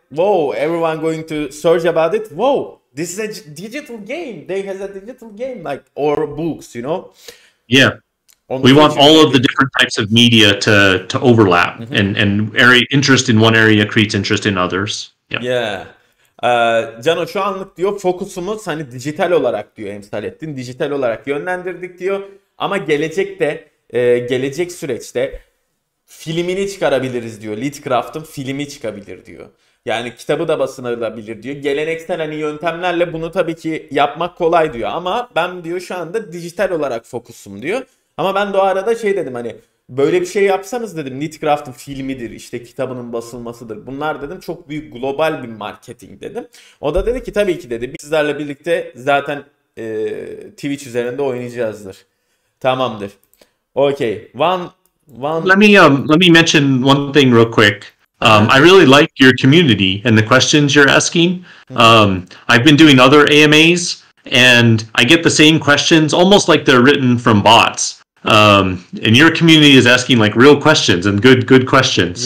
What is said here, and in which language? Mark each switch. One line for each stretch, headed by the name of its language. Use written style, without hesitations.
English: Whoa, everyone going to search about it. Whoa, this is a digital game. They has a digital game, like, or books, Yeah. We want all of the different types of media to overlap, and interest in one area creates interest in others. Yeah.
Turkish: Cano şu anlık diyor fokusumuz hani dijital olarak diyor Emsalettin. Dijital olarak yönlendirdik diyor. Ama gelecekte, gelecek süreçte filmini çıkarabiliriz diyor. Litcraft'ın filmi çıkabilir diyor. Yani kitabı da basılabilir diyor. Geleneksel hani yöntemlerle bunu tabii ki yapmak kolay diyor. Ama ben diyor şu anda dijital olarak fokusum diyor. Ama ben de o arada şey dedim hani Böyle bir şey yapsanız dedim, Litcraft'ın filmidir, işte kitabının basılmasıdır. Bunlar dedim çok büyük global bir marketing dedim. O da dedi ki tabii ki dedi. Biz sizlerle birlikte zaten Twitch üzerinde oynayacağızdır. Tamamdır. Okay. One.
English: Let me mention one thing real quick. I really like your community and the questions you're asking. I've been doing other AMAs, and I get the same questions almost like they're written from bots. And your community is asking like real questions and good questions.